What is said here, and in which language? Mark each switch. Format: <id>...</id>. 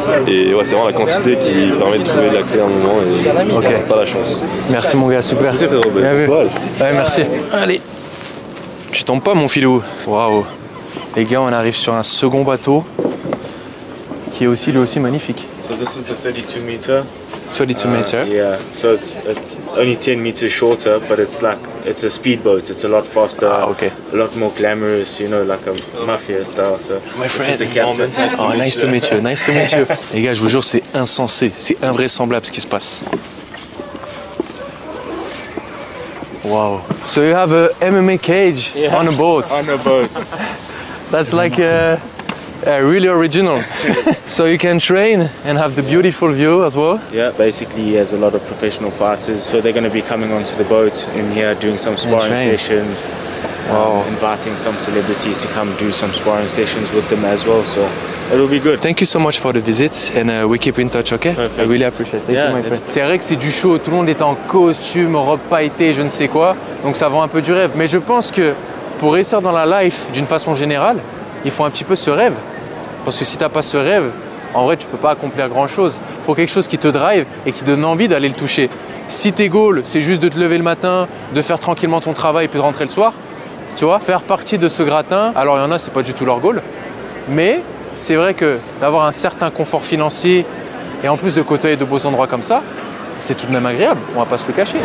<fr>Et ouais, c'est vraiment la quantité qui permet de trouver la clé à un moment et pas la chance. Merci mon gars, super. Merci frérot. Bien vu. Ouais, merci. Allez. Tu tombes pas mon filou. Waouh. Les gars, on arrive sur un second bateau qui est aussi lui aussi magnifique.</fr> <en>So this is the 32 meter. 32 meter. Yeah, so it's only 10 meters shorter, but it's a speedboat. It's a lot faster, a lot more glamorous, you know, like a mafia style. So My this is friend. the captain. Oh, nice to meet you. Nice to meet you.</en> <fr>Les gars, je vous jure, c'est insensé, c'est invraisemblable ce qui se passe. Wow.</fr> <en>So you have a MMA cage on a boat. On a boat. That's like really original. So you can train and have the beautiful view as well. Yeah, basically he has a lot of professional fighters, so they're going to be coming onto the boat in here doing some sparring train. sessions. Inviting some celebrities to come do some sparring sessions with them as well. So it will be good. Thank you so much for the visit and we keep in touch, okay? Perfect. I really appreciate it. Yeah, Thank you, my friend.</en> <fr>C'est vrai que c'est du show, tout le monde est en costume, robe pailletée, je ne sais quoi, donc ça vend un peu du rêve. Mais je pense que pour réussir dans la life d'une façon générale, il faut un petit peu ce rêve. Parce que si tu n'as pas ce rêve, en vrai tu peux pas accomplir grand chose. Il faut quelque chose qui te drive et qui donne envie d'aller le toucher. Si tes goals, c'est juste de te lever le matin, de faire tranquillement ton travail et puis de rentrer le soir, tu vois, faire partie de ce gratin, alors il y en a, c'est pas du tout leur goal, mais c'est vrai que d'avoir un certain confort financier et en plus de côtoyer de beaux endroits comme ça, c'est tout de même agréable, on va pas se le cacher.</fr>